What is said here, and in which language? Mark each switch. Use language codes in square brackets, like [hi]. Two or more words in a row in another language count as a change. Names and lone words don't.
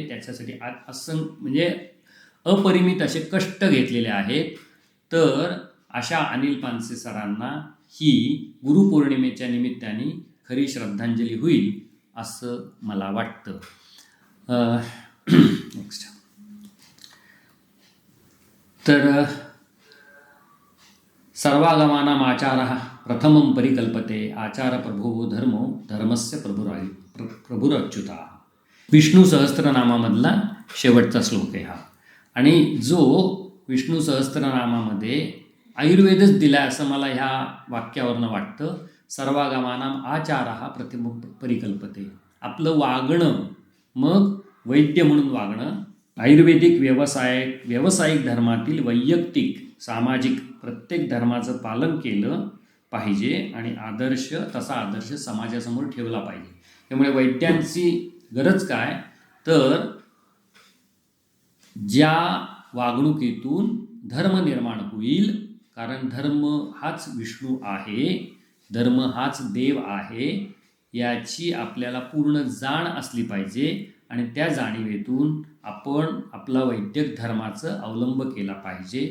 [mr] त्याच्यासाठी म्हणजे अपरिमित असे कष्ट घेतलेले आहेत. तर अशा अनिल पानसे सरांना ही गुरुपौर्णिमेच्या निमित्ताने खरी श्रद्धांजली होईल असं मला वाटतं. नेक्स्ट. [sa] तर सर्वागमानाम् आचारः प्रथमं परिकल्पते, आचार प्रभो धर्मो धर्मस्य प्रभुरच्युता. [mr] विष्णू सहस्त्रनामामधला शेवटचा श्लोक आहे हा. आणि जो विष्णू सहस्त्रनामामध्ये आयुर्वेदच दिला असं मला ह्या वाक्यावरनं वाटतं. [sa] सर्वागमानाम् आचारः प्रथमं परिकल्पते. [mr] आपलं वागणं, मग वैद्य म्हणून वागणं, आयुर्वेदिक व्यावसायिक धर्मातील वैयक्तिक सामाजिक प्रत्येक धर्माचं पालन केलं पाहिजे आणि तसा आदर्श समाजासमोर ठेवला पाहिजे. त्यामुळे वैद्यांची गरज काय, तर ज्या वागणुकीतून धर्म निर्माण होईल, कारण धर्म हाच विष्णू आहे, धर्म हाच देव आहे, याची आपल्याला पूर्ण जाण असली पाहिजे आणि त्या जाणीवेतून आपण आपला वैद्यक धर्माचं अवलंब केला पाहिजे.